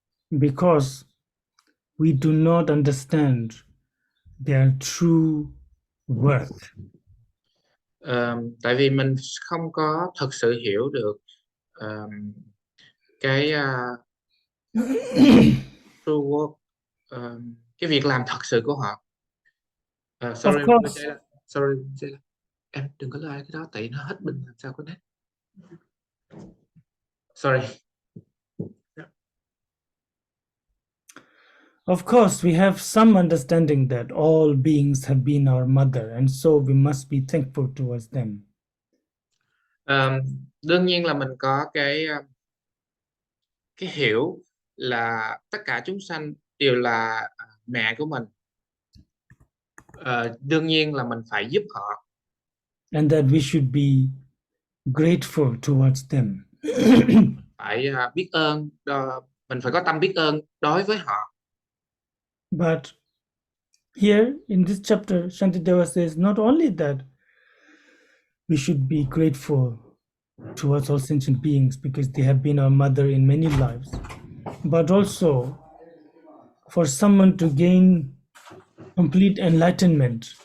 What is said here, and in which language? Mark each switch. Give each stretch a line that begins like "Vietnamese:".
English: Because we do not understand their true worth.
Vietnamese: Tại vì mình không có thực sự hiểu được cái
English: true worth,
Vietnamese: cái việc làm thật sự của họ. Sorry, em đừng có like cái đó tại nó hết pin làm sao có net.
English: Sorry. Of course, we have some understanding that all beings have been our mother, and so we must be thankful towards them.
Vietnamese: Đương nhiên là mình có cái hiểu là tất cả chúng sanh đều là mẹ của mình. Đương nhiên là mình phải giúp họ.
English: And that we should be grateful towards them.
Vietnamese: Phải biết ơn, mình phải có tâm biết ơn đối với họ.
English: But here in this chapter, Shantideva says not only that we should be grateful towards all sentient beings because they have been our mother in many lives, but also for someone to gain complete enlightenment,